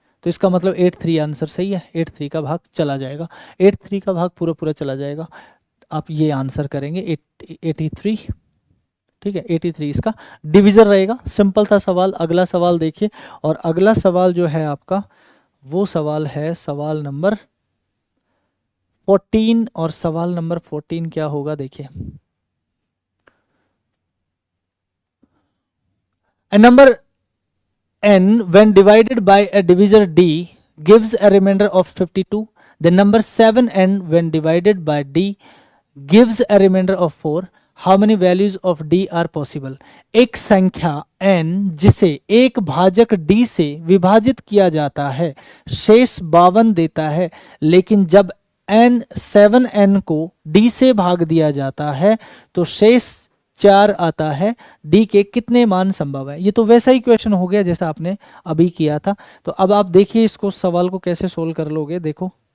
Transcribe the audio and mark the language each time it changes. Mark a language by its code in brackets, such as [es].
[hi] तो इसका मतलब 83 आंसर सही है, 83 का भाग चला जाएगा, 83 का भाग पूरा पूरा चला जाएगा। आप ये आंसर करेंगे 83, ठीक है, 83 इसका डिविजन रहेगा। सिंपल था सवाल। अगला सवाल देखिए, और अगला सवाल जो है आपका वो सवाल है सवाल नंबर 14। और सवाल नंबर 14 क्या होगा देखिए, [en] a number n when divided by a divisor d gives a remainder of 52. The number 7n when divided by d gives a remainder of 4. How many values of d are possible? [hi] एक संख्या n जिसे एक भाजक d से विभाजित किया जाता है शेष 52 देता है, लेकिन जब n 7n को d से भाग दिया जाता है तो शेष 4 आता है। d के कितने मान संभव है। ये तो वैसा ही क्वेश्चन हो गया जैसा आपने अभी किया था। तो अब आप देखिए इसको, सवाल को कैसे सोल्व कर लोगे। देखो